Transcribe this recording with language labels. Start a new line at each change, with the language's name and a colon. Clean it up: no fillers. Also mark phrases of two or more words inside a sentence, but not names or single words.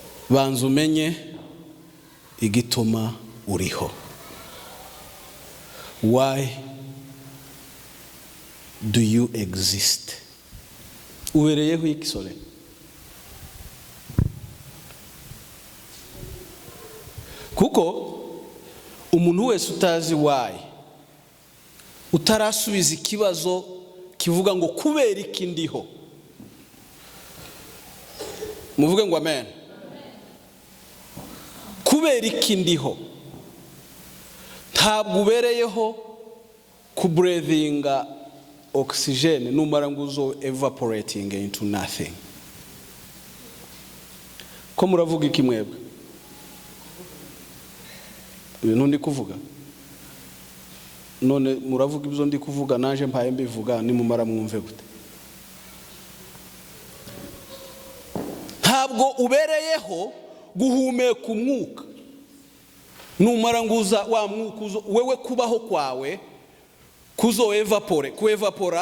Kinyarwanda: banza umenye igituma uriho.
English: Why do you exist?
Kinyarwanda: Ubereyeho iki sore? Kuko umuntu wese utazi why, utarasubiza ikibazo kivuga ngo kubera iki ndiho, muvuge ngo amen. Kubera iki ndiho, ntabwo ubereyeho
English: kubreathinga oxygen
Kinyarwanda: numara ngo uzo
English: evaporating into nothing.
Kinyarwanda: Ko muravuga iki mwebwe? Ibintu ndi kuvuga none muravuga ibyo ndi kuvuga, naje mpaye mbivuga, nimumara mwumve gute? Ntabwo ubereyeho guhumeka umwuka numara nguza wa mwuka wewe kubaho kwawe kuzo evapora.